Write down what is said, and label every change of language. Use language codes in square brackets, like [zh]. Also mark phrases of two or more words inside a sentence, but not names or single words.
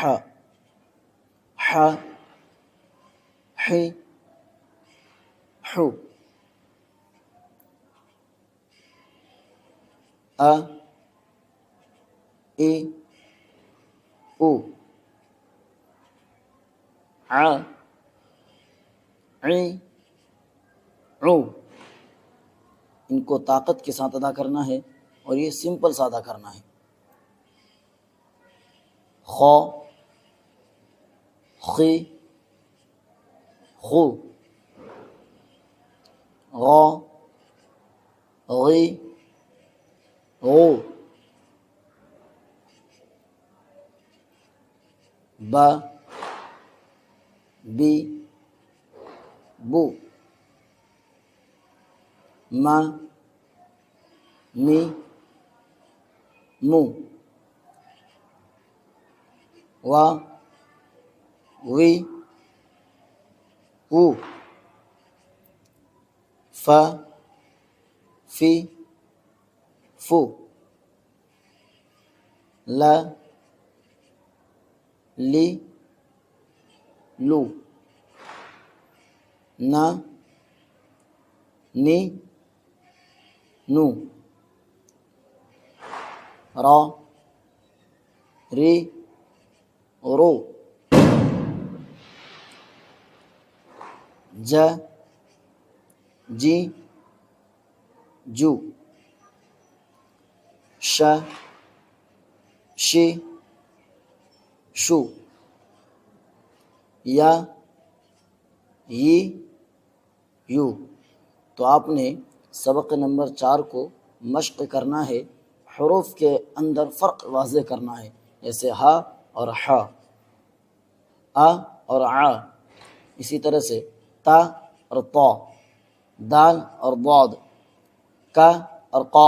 [ar] ح، حی، حو، ا، ای، او، ع، عی، عو۔ [ur] ان کو طاقت کے ساتھ ادا کرنا ہے اور یہ سمپل سا ادا کرنا ہے۔ [ar] خا، خی، خو، غا، غی، غو، با، بی بو، ما می مو، وا وی وو، فا فی فو، لا لی لو، نا نی نو، را ری رو، جا جی جو، شا شی شو، یا ی یو۔ [ur] تو آپ نے سبق نمبر 4 کو مشق کرنا ہے، حروف کے اندر فرق واضح کرنا ہے، جیسے ہا اور حا، آ اور آ، اسی طرح سے تا اور طا، دال اور ضاد، کا اور قا۔